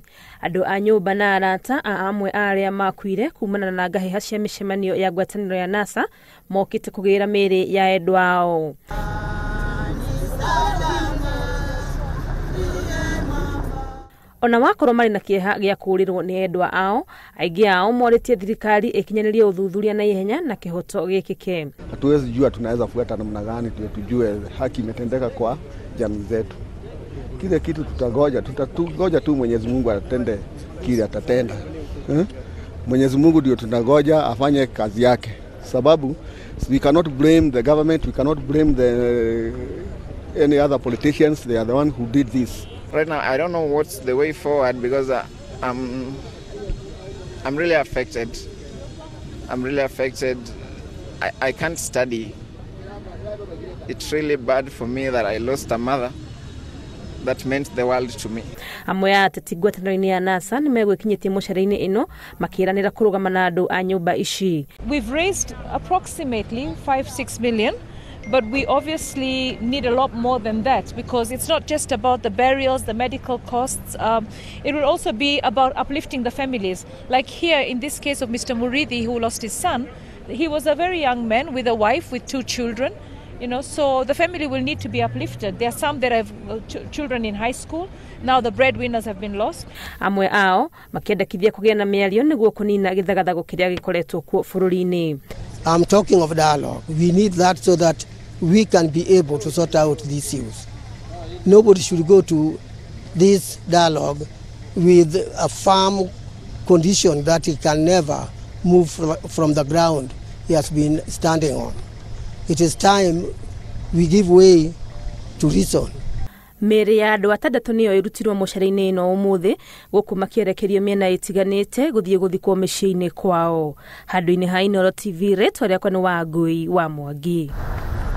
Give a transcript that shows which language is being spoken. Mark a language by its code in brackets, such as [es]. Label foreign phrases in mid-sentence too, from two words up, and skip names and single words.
[ki] Andu a nyumba na arata a amwe aria makuire kuumana na ngahiha cia micemanio ya ngwataniro ya NASA mokite kugira miiri ya endwa ao. Ona wakorwo mari na kieha gia kuurirwo ni endwa ao, aingi ao moritie thirikari ikinyanirie uthuthuria na ihenya na kihoto gikike. [sw] Hatuwezi jua tunaweza fuata namna gani tujue haki imetendeka kwa jamii zetu. Kile kitu tutangoja tu Mwenyezi Mungu atende kile atatenda. Mwenyezi Mungu ndio tunangoja afanye kazi yake. [en] Sababu we cannot blame the government, we cannot blame any other politicians. They are the one who did this. Right now, I don't know what's the way forward because I'm really affected. I'm really affected. I can't study. It's really bad for me that I lost a mother that meant the world to me. [ki] Amwe ateti ngwataniro-ini ya NASA ni megwikinyitie mocari-ini ino makiranira kurugama na andu a nyumba ici. [en] We've raised approximately 5-6 million. But we obviously need a lot more than that because it's not just about the burials, the medical costs. It will also be about uplifting the families. Like here in this case of Mr. Muridi, who lost his son, he was a very young man with a wife with 2 children. So the family will need to be uplifted. There are some that have children in high school. Now the breadwinners have been lost. [ki] Amwe ao makiendekithia kugia na miario niguo kunina githagathago kiria gikoretwo kuo bururi-ini. [en] I'm talking of dialogue. We need that so that we can be able to sort out these issues. Nobody should go to this dialogue with a firm condition that he can never move from the ground he has been standing on. It is time we give way to reason. [ki] Miiri ya andu 6 niyo irutirwo mocari-ini ino umuthi guku makierekerio miena itiganite guthie guthikwo micii-ini kwao. Handu-ini ha Inooro TV, retwa riakwa ni Wangui wa Mwangi.